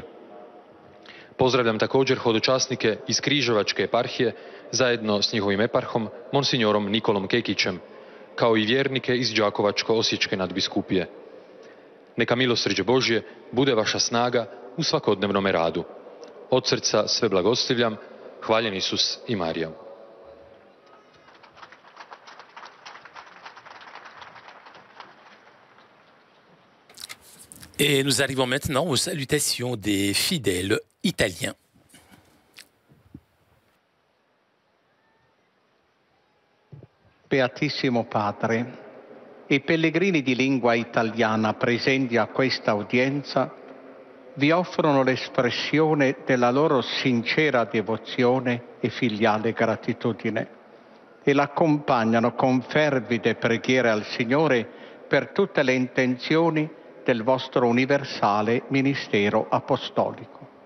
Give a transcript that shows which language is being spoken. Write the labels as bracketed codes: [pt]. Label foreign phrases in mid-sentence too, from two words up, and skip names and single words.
[hr] Pozdravljam također hodočasnike iz Križevačke eparhije zajedno s njihovim eparhom, monsignorom Nikolom Kekićem, kao i vjernike iz Đakovačko-osječke nadbiskupije. Neka milosrđe Božje bude vaša snaga u svakodnevnome radu. Od srca sve blagoslivljam, hvaljen Isus i Marija. [fr] Et nous arrivons maintenant aux salutations des fidèles italiens. [it] Beatissimo Padre, i pellegrini di lingua italiana presenti a questa udienza vi offrono l'espressione della loro sincera devozione e filiale gratitudine e l'accompagnano con fervide preghiere al Signore per tutte le intenzioni del vostro universale ministero apostolico.